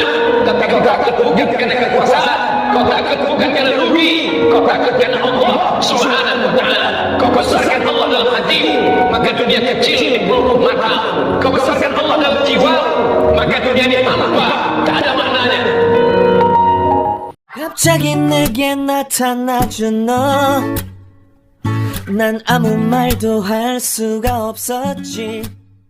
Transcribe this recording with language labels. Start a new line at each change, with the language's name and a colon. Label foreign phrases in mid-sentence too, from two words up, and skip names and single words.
Indonesian: Tapi kau takut bukan karena kekuasaan, kau takut bukan karena rugi, kau takut karena Allah
Arabic: سبحانه وتعالى.
Indonesian: Kau besarkan Allah dalam hatimu, maka dunia kecil di pelupuk mata. Kau besarkan Allah dalam jiwa, maka dunia ini hampa, tak ada maknanya.
Korean: 갑자기 내게 나타나준 너, 난 아무 말도 할 수가 없었지.